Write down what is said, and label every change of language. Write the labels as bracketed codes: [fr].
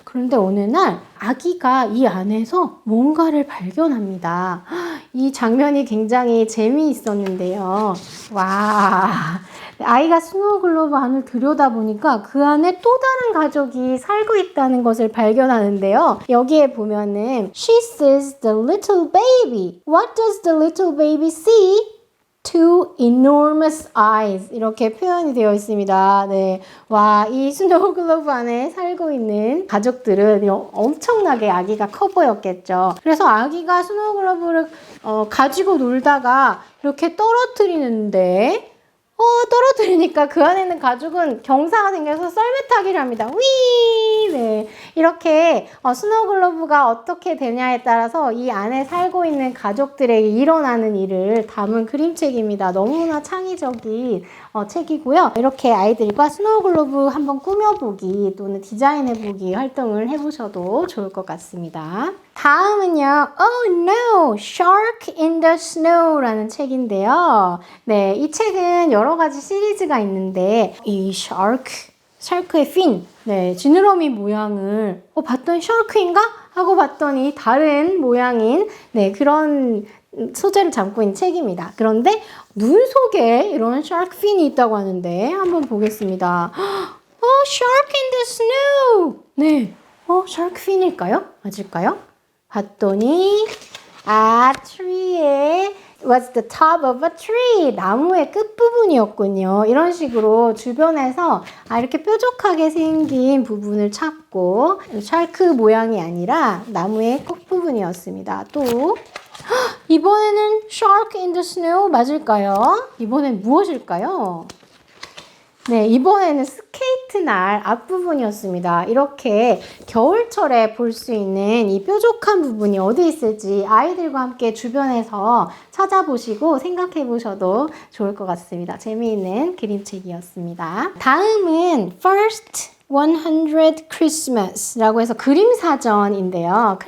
[ko] 그런데 어느 날 아기가 이 안에서 뭔가를 발견합니다. 이 장면이 굉장히 재미있었는데요. 와, 아이가 스노우 글로브 안을 들여다보니까 그 안에 또 다른 가족이 살고 있다는 것을 발견하는데요. 여기에 보면은 [en] She sees the little baby. What does the little baby see? Two enormous eyes [ko] 이렇게 표현이 되어 있습니다. 네, 와, 이 스노우 글로브 안에 살고 있는 가족들은 엄청나게 아기가 커 보였겠죠. 그래서 아기가 스노우 글로브를 가지고 놀다가 이렇게 떨어뜨리는데 떨어뜨리니까 그 안에 있는 가죽은 경사가 생겨서 썰매타기를 합니다. 위! 네. 이렇게 스노우 글로브가 어떻게 되냐에 따라서 이 안에 살고 있는 가족들에게 일어나는 일을 담은 그림책입니다. 너무나 창의적인 책이고요. 이렇게 아이들과 스노우 글로브 한번 꾸며보기 또는 디자인해보기 활동을 해보셔도 좋을 것 같습니다. 다음은요. Oh no! Shark in the Snow라는 책인데요. 네, 이 책은 여러 가지 시리즈가 있는데 이 샤크의 fin, 네, 지느러미 모양을 봤더니 샤크인가? 하고 봤더니 다른 모양인 그런 소재를 담고 있는 책입니다. 그런데 눈 속에 이런 샤크 fin이 있다고 하는데 한번 보겠습니다. Shark in the Snow! 네, 샤크 fin일까요? 맞을까요? 봤더니 [en] tree에 was the top of a tree. [ko] 나무의 끝부분이었군요. 이런 식으로 주변에서 이렇게 뾰족하게 생긴 부분을 찾고 샤크 모양이 아니라 나무의 끝부분이었습니다. 또 이번에는 [en] shark in the snow [ko] 맞을까요? 이번엔 무엇일까요? 네, 이번에는 스케이트 날 앞부분이었습니다. 이렇게 겨울철에 볼 수 있는 이 뾰족한 부분이 어디 있을지 아이들과 함께 주변에서 찾아보시고 생각해 보셔도 좋을 것 같습니다. 재미있는 그림책이었습니다. 다음은 First 100 Christmas라고 해서 그림사전인데요.